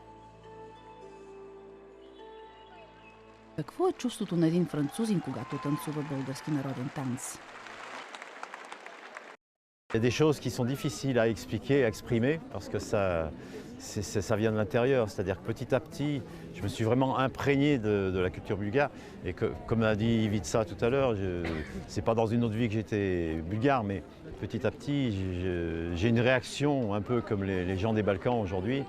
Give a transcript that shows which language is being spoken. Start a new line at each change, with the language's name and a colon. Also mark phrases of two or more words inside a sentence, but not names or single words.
Bulgarian: Какво е чувството на един французин, когато танцува български народен танц?
French: Il y a des choses qui sont difficiles à expliquer, à exprimer, parce que ça vient de l'intérieur. C'est-à-dire que petit à petit, je me suis vraiment imprégné de la culture bulgare. Et que, comme a dit Ivica tout à l'heure, c'est pas dans une autre vie que j'étais bulgare, mais petit à petit, j'ai une réaction un peu comme les gens des Balkans aujourd'hui.